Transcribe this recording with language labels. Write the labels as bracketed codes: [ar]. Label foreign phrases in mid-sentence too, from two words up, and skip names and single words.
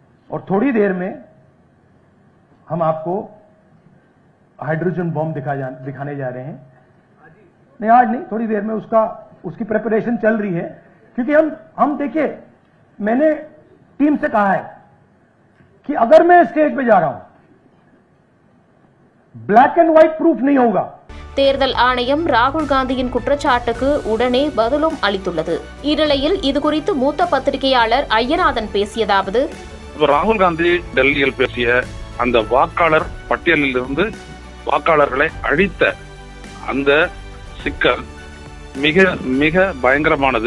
[hi] और थोड़ी देर में हम आपको हाइड्रोजन बॉम्ब दिखाने जा रहे हैं. नहीं, आज नहीं, थोड़ी देर में उसकी प्रिपरेशन चल रही है. क्योंकि हम देखिए, मैंने टीम से कहा है कि अगर मैं स्टेज पे जा रहा हूं, [en] black and white proof [hi] नहीं होगा. [ta] தேர்தல் ஆணையம் ராகுல் காந்தியின் குற்றச்சாட்டுக்கு உடனே பதிலும் அளித்துள்ளது. இந்நிலையில் இதுகுறித்து மூத்த பத்திரிகையாளர் ஐயநாதன் பேசியதாவது: ராகுல் காந்தி டெல்லியில் பேசிய அந்த வாக்காளர் பட்டியலில் இருந்து வாக்காளர்களை அழித்த அந்த சிக்கல் மிக மிக பயங்கரமானது.